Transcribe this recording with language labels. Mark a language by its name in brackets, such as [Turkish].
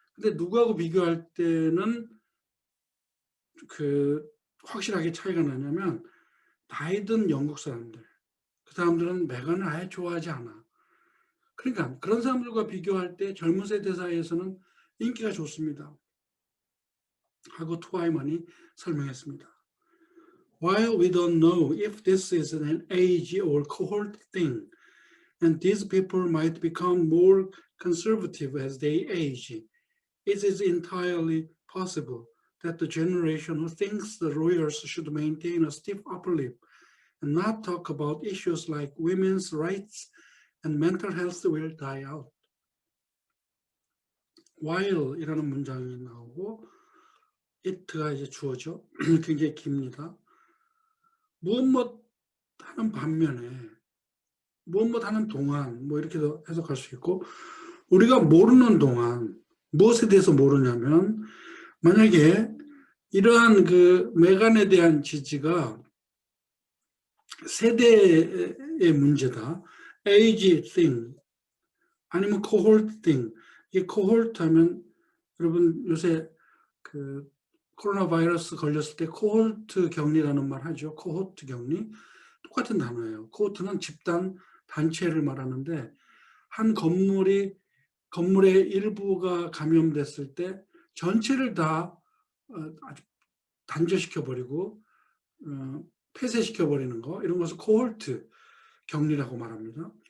[Korean] 근데 누구하고 비교할 때는 그 확실하게 차이가 나냐면 나이 든 영국 사람들, 그 사람들은 메간을 아예 좋아하지 않아. 그러니까 그런 사람들과 비교할 때 젊은 세대 사이에서는 인기가 좋습니다. 하고 트와이먼이 설명했습니다. [English] While we don't know if this is an age or cohort thing, and these people might become more conservative as they age, it is entirely possible that the generation who thinks the royals should maintain a stiff upper lip and not talk about issues like women's rights and mental health will die out. [Korean] While 이라는 문장이 나오고 it가 이제 주어죠. 굉장히 깁니다. 무엇 하는 반면에 무엇 하는 동안 뭐 이렇게도 해석할 수 있고 우리가 모르는 동안 무엇에 대해서 모르냐면 만약에 이러한 그 메간에 대한 지지가 세대의 문제다. [English] age thing [Korean] 아니면 [English] cohort thing. [Korean] 이 cohort 하면 여러분 요새 그 코로나 바이러스 걸렸을 때 코호르트 격리라는 말 하죠. 코호르트 격리. 똑같은 단어예요. 코호르트는 집단 단체를 말하는데 한 건물의 일부가 감염됐을 때 전체를 다 아주 단절시켜버리고 폐쇄시켜버리는 거 이런 것을 코호르트 격리라고 말합니다.